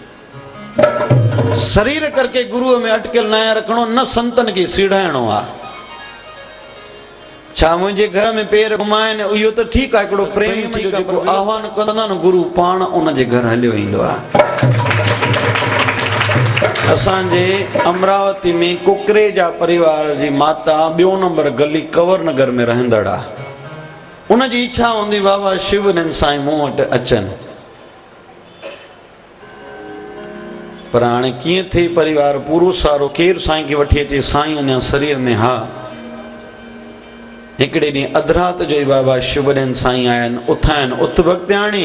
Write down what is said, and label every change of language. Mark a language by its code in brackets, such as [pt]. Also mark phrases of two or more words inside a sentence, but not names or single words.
[sd] शरीर करके गुरुअ में अटकियल न रखणो, न संतनि खे सीड़ाइणो आहे। छा मुंहिंजे घर में पेर घुमाइनि, इहो त ठीकु आहे, हिकिड़ो प्रेम जेको आह्वान कंदा न, गुरु पाण उन जे घर हलियो ईंदो आहे। असांजे अमरावती में कुकरेजा परिवार जी माता 2 नंबर गली कंवर नगर में रहंदड़ आहे। उन जी इच्छा हूंदी बाबा शिवनंद साईं मूं वटि अचनि, पर हाणे कीअं थिए परिवार पूरो सारो केरु साईं खे वठी अचे, साईं अञा शरीर में हा। हिकिड़े ॾींहुं अधु राति जो ई बाबा शिवनंद साईं आया आहिनि, उथाइनि, उथ भॻत्याणी।